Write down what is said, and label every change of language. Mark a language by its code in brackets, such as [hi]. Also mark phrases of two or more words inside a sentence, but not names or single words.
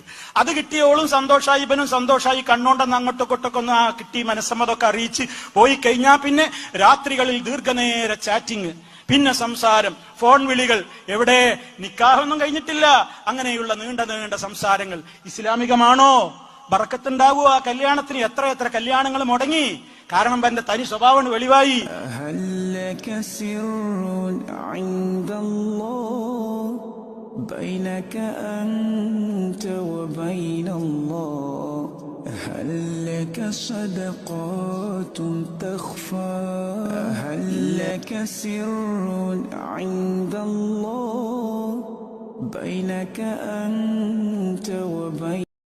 [ml] അത് കിട്ടിയോളും സന്തോഷായി, ഇവനും സന്തോഷായി, കണ്ണോണ്ടെന്ന് അങ്ങോട്ടൊക്കെ ഒന്ന് കിട്ടി, മനസ്സമ്മതൊക്കെ അറിയിച്ച് പോയി കഴിഞ്ഞാൽ പിന്നെ രാത്രികളിൽ ദീർഘനേര ചാറ്റിങ്, പിന്നെ സംസാരം, ഫോൺ വിളികൾ. എവിടെ? നിക്കാഹൊന്നും കഴിഞ്ഞിട്ടില്ല. അങ്ങനെയുള്ള നീണ്ട നീണ്ട സംസാരങ്ങൾ ഇസ്ലാമികമാണോ? ബറക്കത്തുണ്ടാകുക ആ കല്യാണത്തിന്? എത്ര കല്യാണങ്ങൾ മുടങ്ങി. കാരണം എന്റെ തനി സ്വഭാവം വെളിവായി. [ar] بينك أنت وبين الله هل لك صدقات تخفى هل لك سر عند الله بينك أنت وبين